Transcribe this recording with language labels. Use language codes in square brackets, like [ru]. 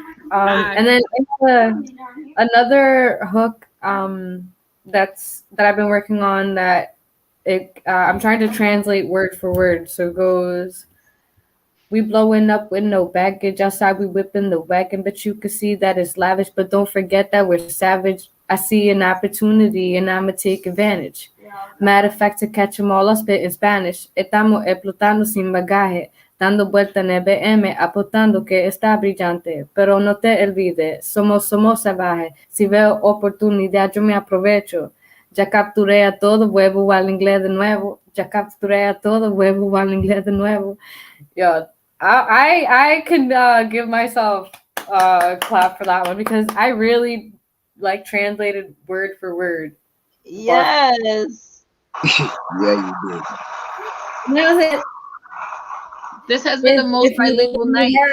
[en] And then another hook that I've been working on that I'm trying to translate word for word. So it goes, we blowing up with no baggage. Outside we whipping the wagon, but you can see that it's lavish. But don't forget that we're savage. I see an opportunity and I'ma take advantage. Matter of fact, to catch them all, I spit in Spanish. [es] Estamos explotando sin bagaje, dando vuelta en el BM, apostando que está brillante. Pero no te olvides, somos salvajes. Si veo oportunidad, yo me aprovecho. Ya capturé a todo, vuelvo al inglés de nuevo. Ya capturé a todo, vuelvo al inglés de nuevo. [en] Yo, I could give myself a clap for that one because I really like translated word for word. Yes. Yeah, you did. That was it. This has been the most bilingual night.